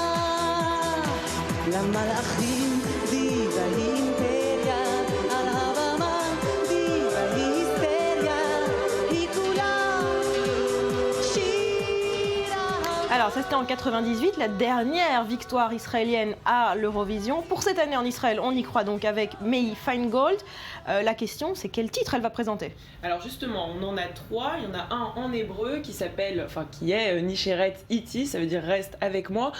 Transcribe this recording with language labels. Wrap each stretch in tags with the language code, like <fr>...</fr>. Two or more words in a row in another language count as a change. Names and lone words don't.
<he>למלאכים דיבה אימפריה על הבמה דיבה היסטריה היא כולה שירה.</he> <fr>Alors ça c'était en 98, la dernière victoire israélienne à l'Eurovision. Pour cette année en Israël, on y croit donc avec Mehi Feingold. La question, c'est quel titre elle va présenter? Alors justement, on en a 3. Il y en a un en hébreu qui est</fr> <he>נשארת איתי,</he> <fr>ça veut dire reste avec moi.</fr>